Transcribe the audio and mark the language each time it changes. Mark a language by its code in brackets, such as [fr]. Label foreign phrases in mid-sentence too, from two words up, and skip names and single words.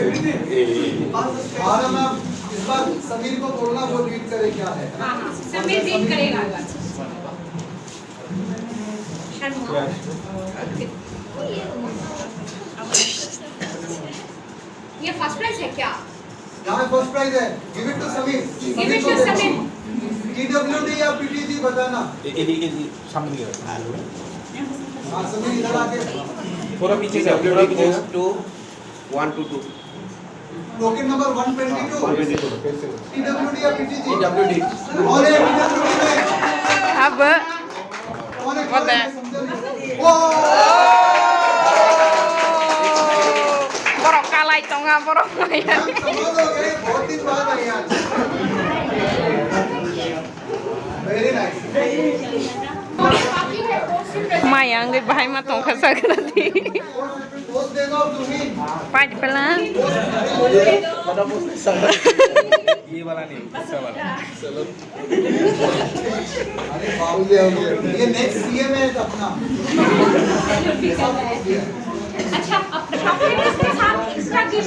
[hi] और मैम इस बार समीर को बोलना, वो रीड करे क्या है। हाँ हाँ समीर रीड करेगा। ये [en] first prize [hi] है क्या? यहाँ [en] first prize [hi] है, [en] give it to समीर। Give it to समीर। [hi] TWD या PTG बताना। ये सामने दिखे हाँ समीर इधर आके। थोड़ा पीछे से थोड़ा पीछे 2 1 2 2 [en] token number [hi] 122 TWD या PTG? TWD और ये TWD में अब कौन है? पता है। समझा नहीं। ओ [trp] borok kalai tonga borok maya। [hi] मैम समझ हो गए, बहुत दिन बाद आई आज। [en] very nice. [hi] बाकी है पोस्ट [trp] maya ngai bahai ma tong khasa grati। [hi] पोस्ट दे दो तुम ही। [trp] Paj pela [hi] ये वाला नहीं दूसरा वाला चलो अरे बाबू ये [en] next CM [hi] है अपना। अच्छा अब चॉकलेट के साथ [en] extra gift